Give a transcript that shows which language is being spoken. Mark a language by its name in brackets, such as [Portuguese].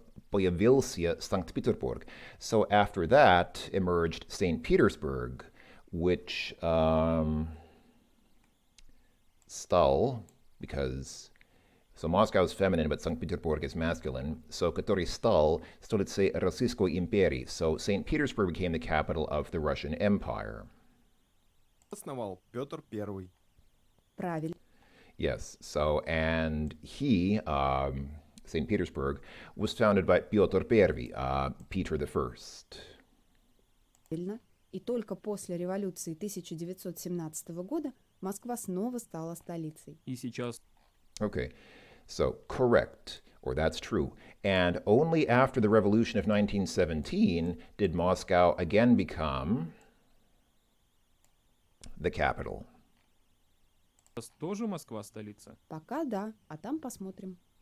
[Russian] появился Санкт-Петербург. [English] So after that emerged St. Petersburg, which стал, because so Moscow is feminine, but St. Petersburg is masculine. [Russian] So который стал столицей Российской империи. [English] So St. Petersburg became the capital of the Russian Empire. [Russian] Основал Петр I. Правильно. [English] Yes. So, and he, St. Petersburg, was founded by Pyotr I, Peter the First. [Russian] Правильно. И только после революции 1917 года Москва снова стала столицей. И сейчас [English] Okay. So, correct, or that's true. And only after the revolution of 1917 did Moscow again become the capital. [Russian] тоже Москва столица? Пока да, а там посмотрим.